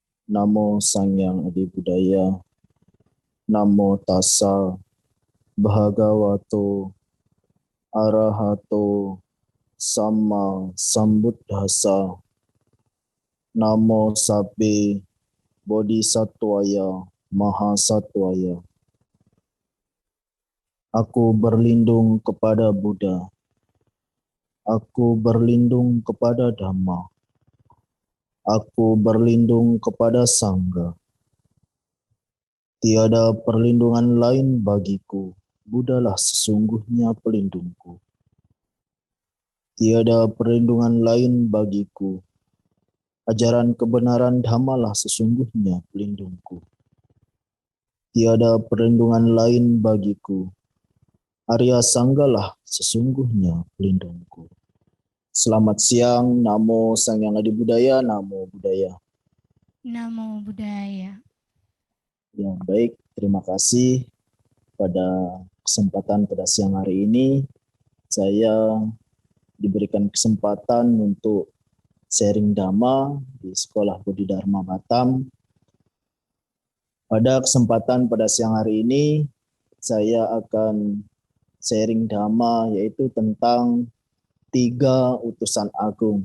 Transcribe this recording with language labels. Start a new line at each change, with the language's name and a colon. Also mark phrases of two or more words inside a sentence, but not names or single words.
Kawi: Namo Sang Hyang Adi Budaya.
Pali: Namo Tassa Bhagavato Arahato Sama Sambuddhassa.
Sanskrit: Namo Sabbe Bodhisattvaya Mahasattvaya.
Indonesian: Aku berlindung kepada Buddha. Aku berlindung kepada Dhamma. Aku berlindung kepada Sangha. Tiada perlindungan lain bagiku. Buddhalah sesungguhnya pelindungku. Tiada perlindungan lain bagiku. Ajaran kebenaran Dhammalah sesungguhnya pelindungku. Tiada perlindungan lain bagiku. Arya Sanggalah sesungguhnya pelindungku. Selamat siang,
Kawi: Namo Sang Hyang Adi Budaya,
Pali: Namo Buddhaya. Namo Buddhaya.
Indonesian: Ya, baik, terima kasih pada kesempatan pada siang hari ini. Saya diberikan kesempatan untuk sharing Dhamma di Sekolah Budi Dharma Batam. Pada kesempatan pada siang hari ini, saya akan sharing Dhamma yaitu tentang 3 utusan agung.